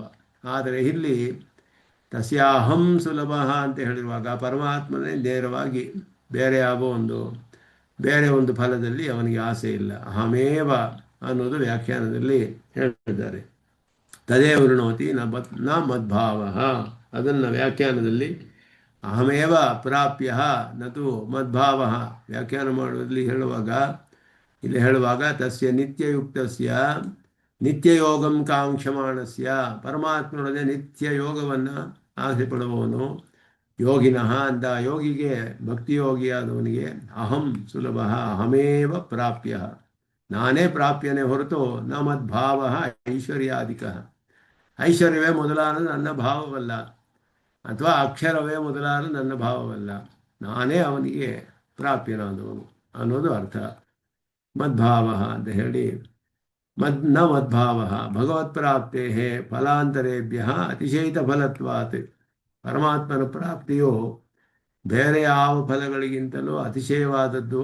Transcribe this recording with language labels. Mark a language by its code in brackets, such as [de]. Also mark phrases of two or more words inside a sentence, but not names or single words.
[kn] ಆದರೆ ಇಲ್ಲಿ [sa] ತಸ್ಯಾಹಂ ಸುಲಭ [kn] ಅಂತ ಹೇಳಿರುವಾಗ ಪರಮಾತ್ಮನೇ ನೇರವಾಗಿ ಬೇರೆ ಒಂದು ಫಲದಲ್ಲಿ ಅವನಿಗೆ ಆಸೆ ಇಲ್ಲ. ಅಹಮೇವ ಅನ್ನೋದು ವ್ಯಾಖ್ಯಾನದಲ್ಲಿ ಹೇಳಿದ್ದಾರೆ. [sa] ತದೇ ವೃಣೋತಿ ನ ಮದ್ಭಾವ, [kn] ಅದನ್ನು ವ್ಯಾಖ್ಯಾನದಲ್ಲಿ [sa] ಅಹಮೇವ ಪ್ರಾಪ್ಯ ನತು ಮದ್ಭಾವ [kn] ವ್ಯಾಖ್ಯಾನ ಮಾಡುವುದರಲ್ಲಿ ಹೇಳುವಾಗ [sa] ತಸ್ಯ ನಿತ್ಯಯುಕ್ತಸ್ಯ ನಿತ್ಯಯೋಗಂ ಕಾಂಕ್ಷಮಾಣಸ್ಯ, [kn] ಪರಮಾತ್ಮನೊಡನೆ ನಿತ್ಯ ಯೋಗವನ್ನು ಆಸೆ ಪಡುವವನು ಯೋಗಿನಃ ಅಂತ ಯೋಗಿಗೆ ಭಕ್ತಿಯೋಗಿಯಾದವನಿಗೆ [sa] ಅಹಂ ಸುಲಭ ಅಹಮೇವ ಪ್ರಾಪ್ಯ, [kn] ನಾನೇ ಪ್ರಾಪ್ಯನೇ ಹೊರತು [sa] ನ ಮದ್ಭಾವ ಐಶ್ವರ್ಯಾಧಿಕ, [kn] ಐಶ್ವರ್ಯವೇ ಮೊದಲಾದ ನನ್ನ ಭಾವವಲ್ಲ ಅಥವಾ ಅಕ್ಷರವೇ ಮೊದಲಾದ ನನ್ನ ಭಾವವಲ್ಲ, ನಾನೇ ಅವನಿಗೆ ಪ್ರಾಪ್ಯನಾದವನು ಅನ್ನೋದು ಅರ್ಥ. ಮದ್ಭಾವ ಅಂತ ಹೇಳಿ [sa] ನ ಮದ್ಭಾವ ಭಗವತ್ಪ್ರಾಪ್ತೇ ಫಲಾಂತರೇಭ್ಯ ಅತಿಶಯಿತ ಫಲತ್ವಾತ್, [kn] ಪರಮಾತ್ಮನ ಪ್ರಾಪ್ತಿಯು ಬೇರೆ ಯಾವ ಫಲಗಳಿಗಿಂತಲೂ ಅತಿಶಯವಾದದ್ದು.